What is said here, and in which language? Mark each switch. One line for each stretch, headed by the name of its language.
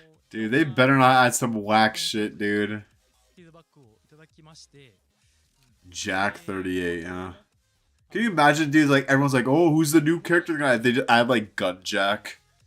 English: Dude, they better not add some whack shit, dude.
Japanese: フィードバックをいただきまして、
English: Jack 38, huh? Can you imagine, dude, like, everyone's like, oh, who's the new character guy? They just add, like, Gun Jack.